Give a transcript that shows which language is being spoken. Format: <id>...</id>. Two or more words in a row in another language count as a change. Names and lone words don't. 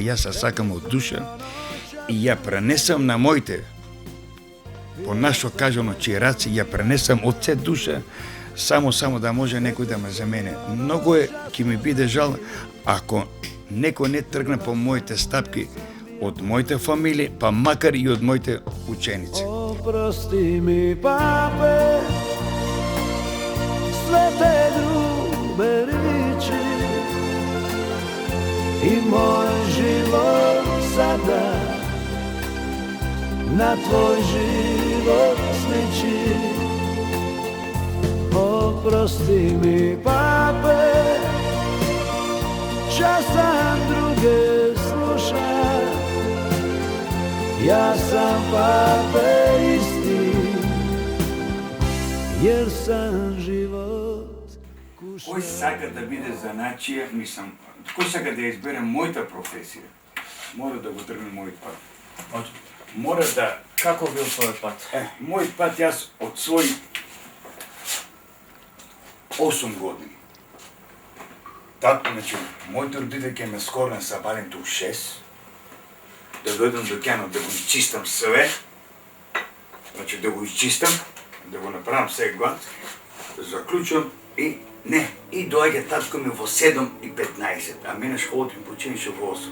<mk>Јас ја сакам од душа и ја пренесам на моите, по нашо кажано чираци, ја пренесам од се душа, само да може некој да ме замене. Многу ќе ми биде жал ако некој не тргне по моите стапки од моите фамилии, па макар и од моите ученици.</mk> <hr>Oprosti mi pape, sve te grube riči i moj život sada na tvoj život sliči. Oprosti mi pape, časam druge slušam, ja sam pape isti, jer sam život kušao.</hr> <mk>Кој сака да биде заначија, мислам, кој сака да избере мојата професија, мора да го тргне мојот пат. Мора да... Како бил твојот пат? Мојот пат, јас од своји 8 години. Татко, значи, моите родители ќе ме скорнат са баленто у 6, да дојдам до кјанот, да го изчистам све, значи да го изчистам, да го направам се глад, да заклучам и не, и доаѓа татко ми во 7:15, а мене школата ми починеше во 8.</mk>